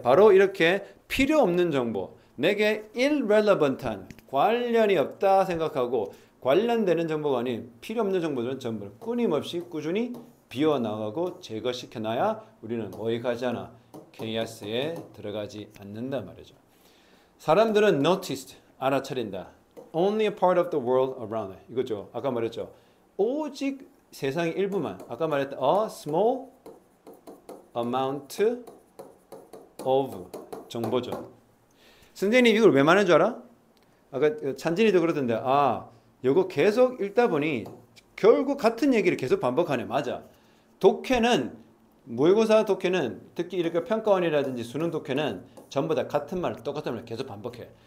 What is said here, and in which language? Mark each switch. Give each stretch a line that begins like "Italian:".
Korean: 바로 이렇게 필요 없는 정보, 내게 irrelevant한 관련이 없다 생각하고 관련되는 정보가 아닌 필요 없는 정보들은 전부 끊임없이 꾸준히 비워나가고 제거시켜놔야 우리는 뭐에 가지 않아? chaos에 들어가지 않는단 말이죠. 사람들은 noticed, 알아차린다.
English: Only a part of the world around it.
Korean: 이거죠. 아까 말했죠. 오직 세상의 일부만. 아까 말했던
English: a small amount of
Korean: 정보죠. 선생님 이걸 왜 말하는 줄 알아? 아까 찬진이도 그러던데 이거 계속 읽다 보니 결국 같은 얘기를 계속 반복하네. 맞아. 독해는 모의고사 독해는 특히 이렇게 평가원이라든지 수능 독해는 전부 다 같은 말, 똑같은 말 계속 반복해.